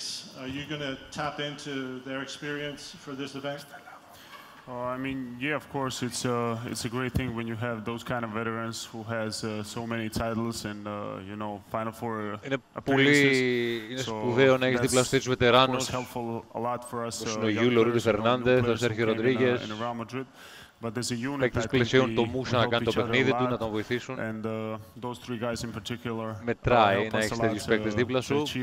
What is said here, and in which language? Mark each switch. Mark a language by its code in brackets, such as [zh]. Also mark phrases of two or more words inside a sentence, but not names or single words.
[en] Are you going to tap into their experience for this event? I mean, yeah, of course, it's a great thing when you have those kind of veterans who has so many titles and you know Final Four appearances. [el] Είναι σπουδαίο να έχεις δίπλα στους βετεράνους. Όπως είναι ο Γιούλ, ο Ρούντι Φερνάντεθ, ο Σέρχιο Ροντρίγκες. Παίκτες που πλαισιώνουν το Μούσα να κάνει το παιχνίδι του, να τον βοηθήσουν. Μετράει να έχεις τέτοιους παίκτες δίπλα σου.